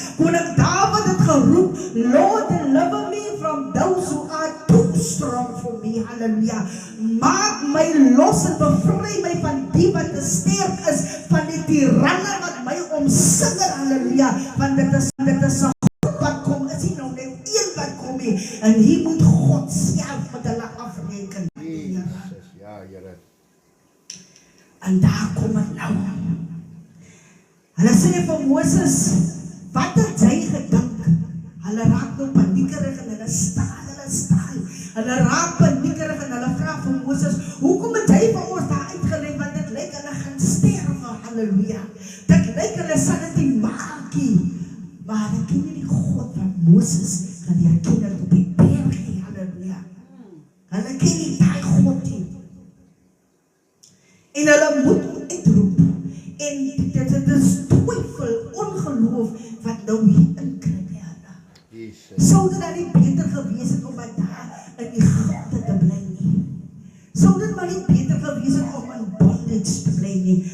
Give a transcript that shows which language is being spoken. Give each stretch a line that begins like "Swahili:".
Afrikaans: Koning Dawid het geroep,
English: Lord, deliver me from those who are too strong for me,
Afrikaans: halleluja. Maak my los en bevry my van die wat te sterk is, van die tiranne wat my omsingel, halleluja. Want dit is 'n God wat kom, is nie nou net een wat kom nie. En hier moet God self met hulle afreken. Jesus, ja, Here. En daar kom het nou. Hulle sê vir Moses, wat het jy gedink? Hulle raak nou paniekerig en hulle staan. Hulle raak paniekerig en hulle vra vir Moses, hoekom het jy vir ons daar uitgelei, want dit lyk hulle gaan sterwe, halleluja. Dit lyk hulle sal dit nie maak nie. Maar hulle ken nie die God van Moses geleer ken het op die berg nie, halleluja. Hulle ken nie die God nie. En hulle moet uitroep. En dit is twyfel, ongeloof, wat nou hier inkry by hulle. Jesus. Sou dit dan nie beter gewees het om by daar in Egipte te bly nie? Sou dit maar nie beter gewees het om in bondage te bly nie?